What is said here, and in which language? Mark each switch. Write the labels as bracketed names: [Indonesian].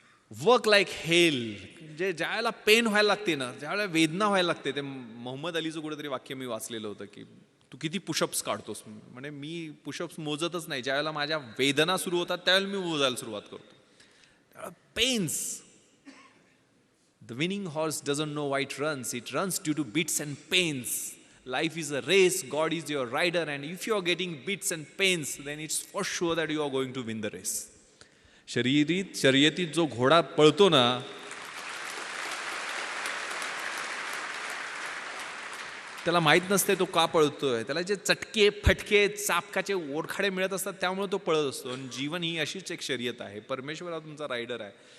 [English] work like hell, [Marathi] जे ज्यावेळेला pen व्हायला लागते ना, ज्यावेळेला वेदना व्हायला लागते, ते मोहम्मद अलीचं कुठेतरी वाक्य मी वाचलेलं होतं की तू किती पुशअप्स काढतोस. म्हणजे मी पुशअप्स मोजतच नाही, ज्यावेळेला माझ्या वेदना सुरू होतात त्यावेळेला मी मोजायला सुरुवात करतो. [English] Pains. The winning horse doesn't know why it runs. It runs due to beats and pains. Life is a race. God is your rider. And if you are getting beats and pains, then it's for sure that you are going to win the race. [Marathi] शर्यतीत जो घोडा पळतो ना, त्याला माहीत नसते तो का पळतोय. त्याला जे चटके, फटके, चापकाचे ओरखाडे मिळत असतात त्यामुळे तो पळत असतो. आणि जीवन ही अशीच एक शर्यत आहे. परमेश्वर हा तुमचा रायडर आहे.